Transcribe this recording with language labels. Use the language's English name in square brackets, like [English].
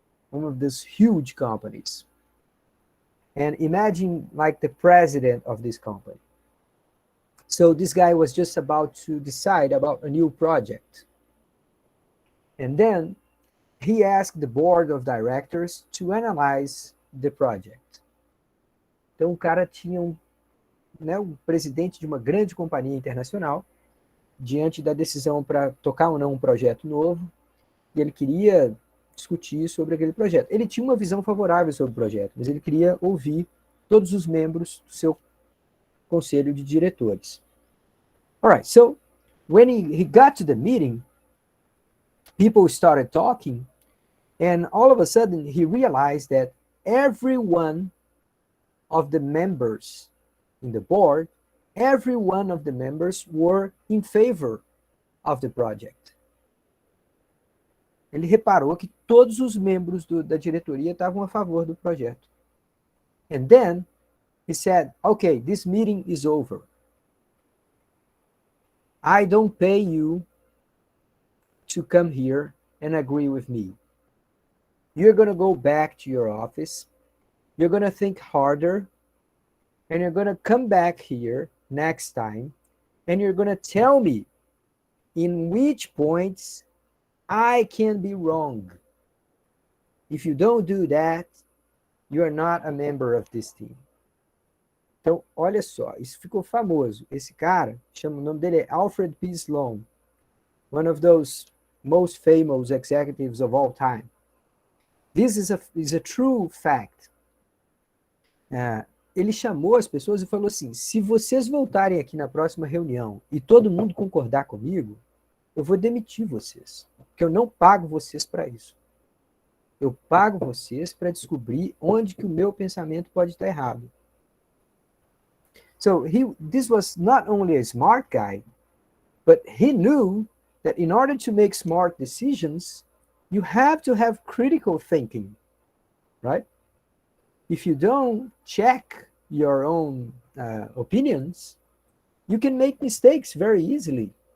[English] One of these huge companies. And imagine like the president of this company. So this guy was just about to decide about a new project. And then he asked the board of directors to analyze the project. [Portuguese] Então o cara tinha um presidente de uma grande companhia internacional diante da decisão para tocar ou não um projeto novo, e ele queria discutir sobre aquele projeto. Ele tinha uma visão favorável sobre o projeto, mas ele queria ouvir todos os membros do seu conselho de diretores. [English] All right, so when he got to the meeting, people started talking, and all of a sudden he realized that every one of the members in the board, every one of the members were in favor of the project. [Portuguese] Ele reparou que todos os membros da diretoria estavam a favor do projeto. [English] And then he said, okay, this meeting is over. I don't pay you to come here and agree with me. You're going to go back to your office. You're going to think harder. And you're going to come back here next time. And you're going to tell me in which points I can be wrong. If you don't do that, you are not a member of this team. [Portuguese] Então, olha só, isso ficou famoso. Esse cara, o nome dele é Alfred P. [English] Sloan, one of those most famous executives of all time. This is a true fact. [Portuguese] Ele chamou as pessoas e falou assim, se vocês voltarem aqui na próxima reunião e todo mundo concordar comigo, eu vou demitir vocês, porque eu não pago vocês para isso. Eu pago vocês para descobrir onde que o meu pensamento pode estar errado. [English] So this was not only a smart guy, but he knew that in order to make smart decisions, you have to have critical thinking, right? If you don't check your own opinions, you can make mistakes very easily.